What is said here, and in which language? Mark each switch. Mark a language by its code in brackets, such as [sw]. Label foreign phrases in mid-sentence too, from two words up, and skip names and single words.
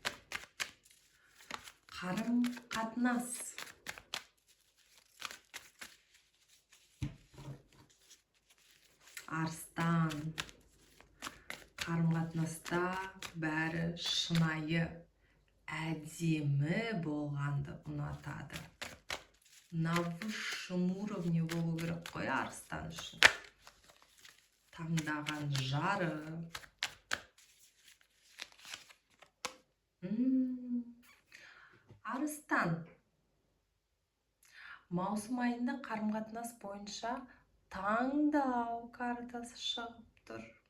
[kk] Қарым-қатынас. Арыстан. Қарым-қатынаста бәрі шынайы, әдемі болғанды ұнатады. [ru] На высшем уровне [kk] болу керек қой арыстан үшін. Таңдаған жары. Арыстан. Маусым айында қарым-қатынас бойынша таңдау картасы шығып тұр.